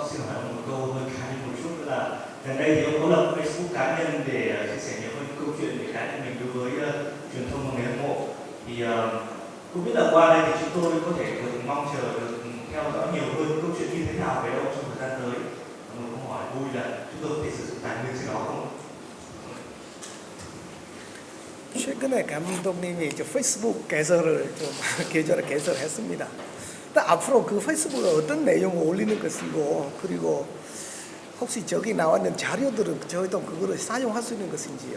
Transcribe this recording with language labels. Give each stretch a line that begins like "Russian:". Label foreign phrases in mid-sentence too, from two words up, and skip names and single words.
Vietnamese: Xin hỏi một câu hơi khá một chút là gần đây thì ông có lập Facebook cá nhân để chia sẻ nhiều hơn câu chuyện về cá nhân mình đối với truyền thông và người hâm mộ. Thì không biết là qua đây thì chúng tôi có thể mong chờ được theo dõi nhiều hơn câu chuyện như thế nào về ông trong thời gian tới. một câu hỏi vui là chúng tôi có thể sử dụng tài nguyên trên đó không?
Korean: 최근에 감독님이 저 페이스북 개설을 좀 계절에 개설했습니다. 앞으로 그 페이스북에 어떤 내용을 올리는 것이고 그리고 혹시 저기 나와 있는 자료들은 저희도 그거를 사용할 수 있는 것인지요?